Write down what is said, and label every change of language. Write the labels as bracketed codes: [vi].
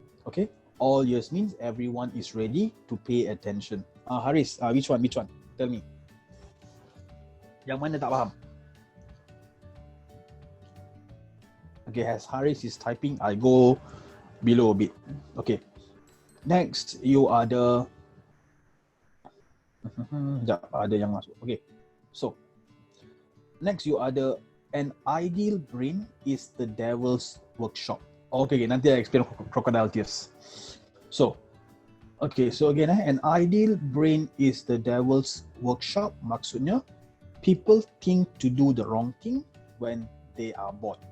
[en] Okay, all years means everyone is ready to pay attention. Haris, which one? Tell me. [ms] Yang mana tak faham? [en] Okay, as Haris is typing, I go below a bit. Okay. [ms] Next, you ada ada yang masuk. [en] Okay. So, next you ada an ideal brain is the devil's workshop. Okay, [ms] nanti [en] I explain crocodile tears. So, okay, so again, an ideal brain is the devil's workshop. [ms] Maksudnya, [en] people think to do the wrong thing when they are bored.